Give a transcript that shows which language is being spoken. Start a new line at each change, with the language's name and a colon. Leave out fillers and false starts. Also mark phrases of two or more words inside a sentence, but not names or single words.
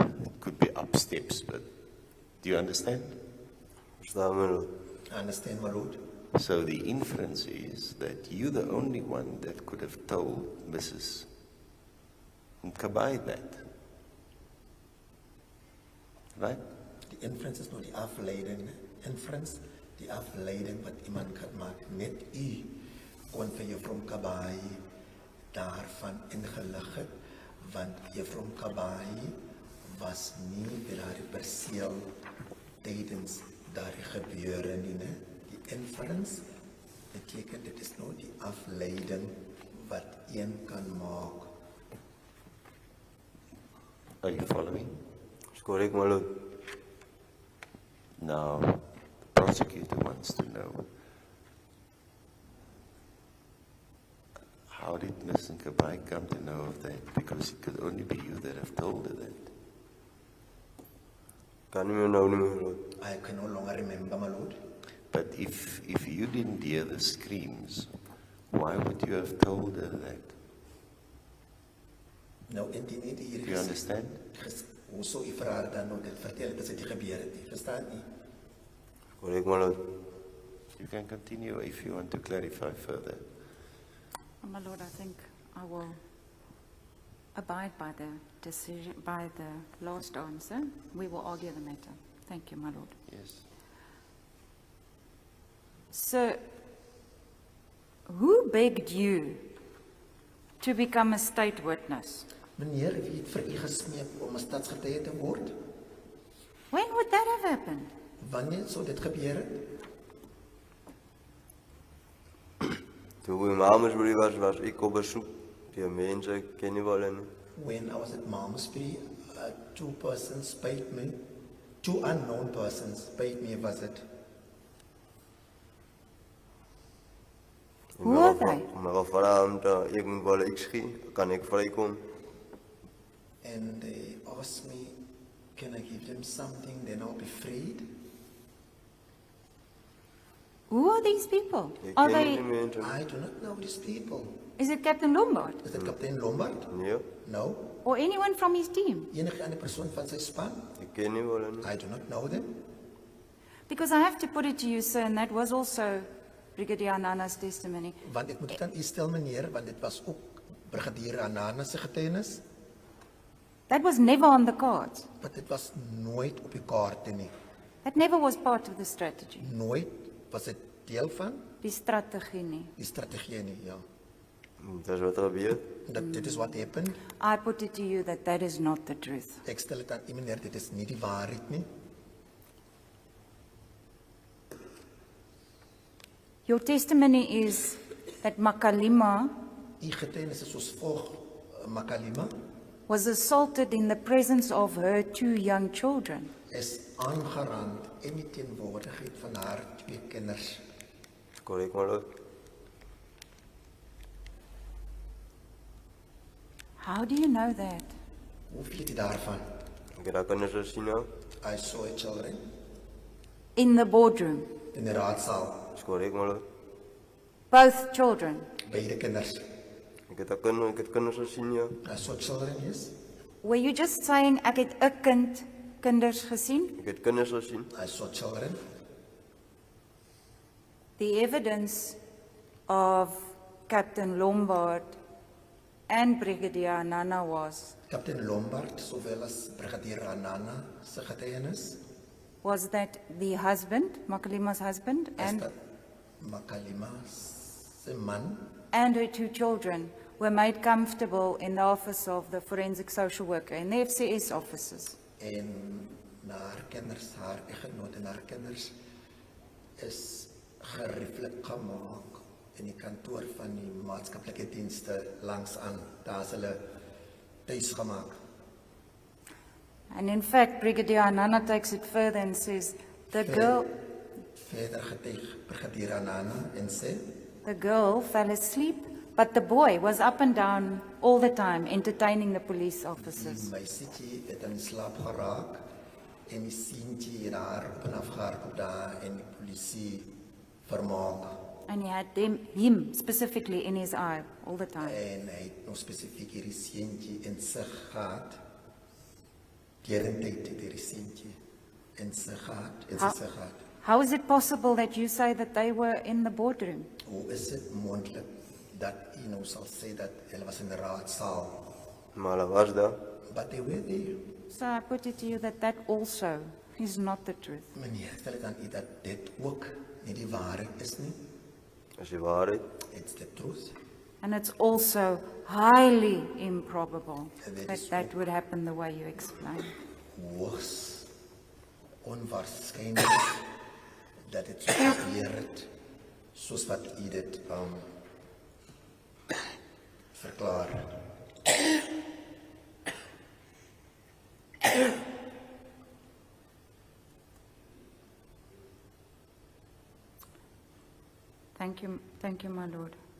English: It could be up steps, but do you understand?
Afrikaans: Verstaan,
English: my lord. I understand, my lord. So the inference is that you're the only one that could have told Mrs. Mkabai that. Right?
Afrikaans: Die inference is nou die afleiding. Inference, die afleiding wat iemand kan maak. Net u kon vir juffrou Mkabai daarvan ingelig het, want juffrou Mkabai was nie by daardie perseel tydens daardie gebeure nie, ne? Die inference beteken dit is nou die afleiding wat een kan maak
English: Are you following?
Afrikaans: Dis korrek,
English: my lord. Now, the prosecutor wants to know, how did Ms. Nkabai come to know of that? Because it could only be you that have told her that.
Afrikaans: Kan nie meer nou nie,
English: my lord. I can no longer remember, my lord. But if you didn't hear the screams, why would you have told her that?
Afrikaans: Nou, indien nie die hier
English: Do you understand?
Afrikaans: hoe sou u vir haar dan nou dit vertel het as dit nie gebeur het nie, verstaan nie? Korrek,
English: my lord. You can continue if you want to clarify further. My Lord, I think I will abide by the decision, by the last answer. We will argue the matter. Thank you, my Lord. Yes. Sir, who begged you to become a state witness?
Afrikaans: Meneer, wie het vir u gesmeek om 'n stadsgetuie te word?
English: When would that have happened?
Afrikaans: Wanneer sou dit gebeur het? Toe my Mamasbury was ek op besoek. Die mense ek ken nie wel nie.
English: When I was at Malmesbury, two unknown persons paid me a visit. Who are they?
Afrikaans: My gevra om te ek moet wel ek skie, kan ek vrykom?
English: And they asked me, can I give them something, then I'll be freed? Who are these people?
Afrikaans: Ek
English: Are
Afrikaans: ken nie
English: they,
Afrikaans: die mense.
English: I do not know these people. is it Captain Lombard
Afrikaans: Is dit kaptein Lombard? Nee,
English: No. or anyone from his team?
Afrikaans: Enige ander persoon van sy span? ek ken nie wel nie.
English: I do not know them. Because I have to put it to you, sir, and that was also Brigadier Anana's testimony.
Afrikaans: Want ek moet dit aan u stel, meneer, want dit was ook Brigadier Anana se getuienis,
English: That was never on the cards.
Afrikaans: maar dit was nooit op die kaarte nie.
English: That never was part of the strategy,
Afrikaans: Nooit was dit deel van die strategie nie. die strategie nie, ja. Dis wat gebeur. Dit is
English: what happened. I put it to you that that is not the truth.
Afrikaans: Ek stel dit aan u, meneer, dit is nie die waarheid nie.
English: Your testimony is that Makalima
Afrikaans: U getuienis is soos volg, Makalima
English: was assaulted in the presence of her two young children.
Afrikaans: is aangerand in die teenwoordigheid van haar twee kinders. Korrek,
English: my lord. How do you know that?
Afrikaans: Hoe weet u daarvan? Ek het daar kinders gesien nou.
English: I saw a children In the boardroom,
Afrikaans: in die raadsaal, Dis korrek,
English: my lord. both children.
Afrikaans: beide kinders. Ek het kinders gesien, ja.
English: I saw children, yes. Were you just saying
Afrikaans: ek het 'n kinders gesien? Ek het kinders gesien.
English: I saw children. The evidence of Captain Lombard and Brigadier Anana was
Afrikaans: Kaptein Lombard, sowel as Brigadier Anana se getuienis,
English: that the husband, Makalima's husband, is and
Afrikaans: dat Makalima se man
English: and her two children were made comfortable in the office of the forensic social worker, in the FCS offices.
Afrikaans: en haar kinders, haar eggenoot en haar kinders is gerieflik gemaak in die kantoor van die maatskaplike dienste langs aan. Daar is hulle tuis gemaak.
English: And in fact, Brigadier Anana takes it further and says the girl
Afrikaans: Verder Brigadier Anana en sê,
English: the girl fell asleep, but the boy was up and down all the time entertaining the police
Afrikaans: die
English: officers.
Afrikaans: meisietjie het in slaap geraak en die seentjie het haar op en af gehardloop daar en die polisie vermaak.
English: And he had him specifically in his eye all the time.
Afrikaans: En hy het nog spesifiek hierdie seentjie in sig gehad. Deurentyd het hierdie seentjie in sig gehad, in sy sig gehad.
English: How is it possible that you say that they were in the boardroom?
Afrikaans: Hoe is dit moontlik dat u nou sal sê dat hulle was in die raadsaal? Maar hulle was daar.
English: But they were there. So I put it to you that that also is not the truth.
Afrikaans: Meneer, stel dit aan u dat dit ook nie die waarheid is nie. Dis die waarheid.
English: It's the truth. And it's also highly improbable And that that is that would happen the way you explained.
Afrikaans: Hoogs onwaarskynlik dat dit so gebeur het soos wat u dit verklaar.
English: Thank you, my lord.